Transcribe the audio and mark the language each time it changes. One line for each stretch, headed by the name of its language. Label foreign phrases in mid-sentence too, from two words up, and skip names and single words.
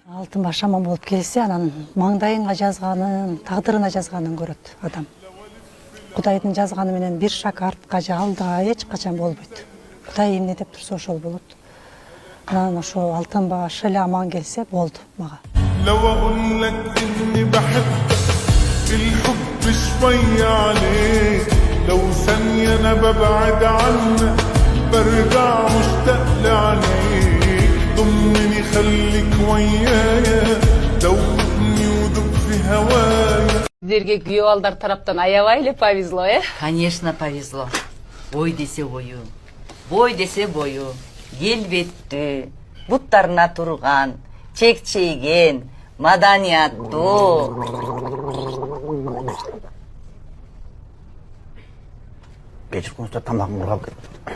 Kyrgyz: Алтын баш аман болуп келсе, анан маңдайыңа жазганын, тагдырына жазганын көрөт адам. Кудайдын жазганы менен бир шаг артка же алдыга эч качан болбойт. Кудай эмне деп турса ошол болот. Анан ошо алтын баш эле аман келсе болду мага.
Arabic: لو اقول لك اني بحبك الحب شوية عليك لو ثانية انا ببعد عنك برجع مشتاق لعينيك ضمني خليك ويايا دوبني ودوب في هوايا.
Kazakh: Сіздерге күйеу алдар тараптан аябайлы повезло,
Russian: Конечно, повезло.
Kyrgyz: Бой десе бою, бой десе бою, келбеттүү, буттарына турган, чекчейген, маданияттуу. Кечирсиңиздер, тамагым курап кетти.